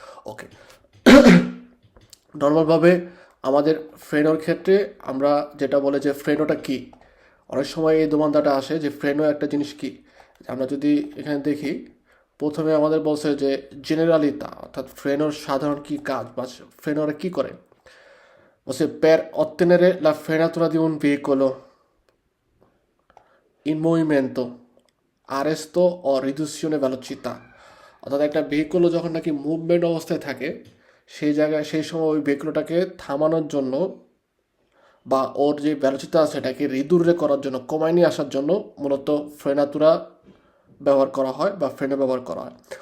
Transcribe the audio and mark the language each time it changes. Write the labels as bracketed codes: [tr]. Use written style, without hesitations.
[bn] ওকে, নর্মালভাবে আমাদের ফ্রেনোর ক্ষেত্রে আমরা যেটা বলে যে ফ্রেনোটা কি, অনেক সময় এই দোমানদাটা আসে যে ফ্রেনো একটা জিনিস কি। আমরা যদি এখানে দেখি, প্রথমে আমাদের বলছে যে জেনারেলিতা অর্থাৎ ফ্রেনোর সাধারণ কি কাজ বা ফ্রেনোরা কি করে। বলছে [it] per ottenere la frenatura di un veicolo in movimento, arresto o riduzione velocità। [bn] অর্থাৎ একটা ভেহিকলও যখন নাকি মুভমেন্ট অবস্থায় থাকে, সেই জায়গায় সেই সময় ওই ভেহিকলটাকে থামানোর জন্য বা ওর যে ভ্যালোচিতা আছে এটাকে রিদুরে করার জন্য, কমায় নিয়ে আসার জন্য মূলত ফ্রেনাতুরা ব্যবহার করা হয় বা ফ্রেনে ব্যবহার করা হয়।